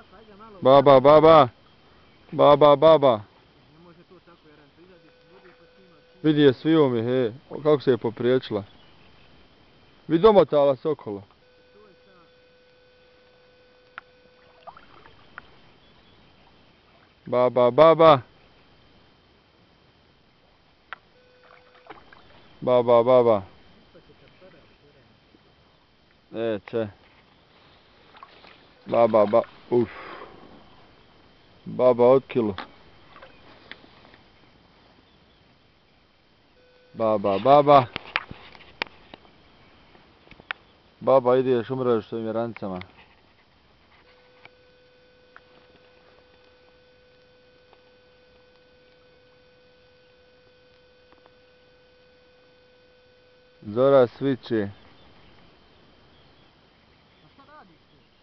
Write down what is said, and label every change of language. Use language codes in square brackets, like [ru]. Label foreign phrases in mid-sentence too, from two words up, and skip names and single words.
[bs] Baba, baba. Baba, baba. Ne može to tako, Jaranca, izađeš iz vode pa snimaš. Vidi je svio mi, he. Kako se je popriječila. Vidi domotala se okolo. To je sa... Baba, baba. Baba, baba. Ispaće kad padaš, Jaranca. Če. Baba, uf. Baba od kilo. Baba, baba. Baba, ideš umreš s ovim Jarancama. Zora sviće. A šta radiš tu?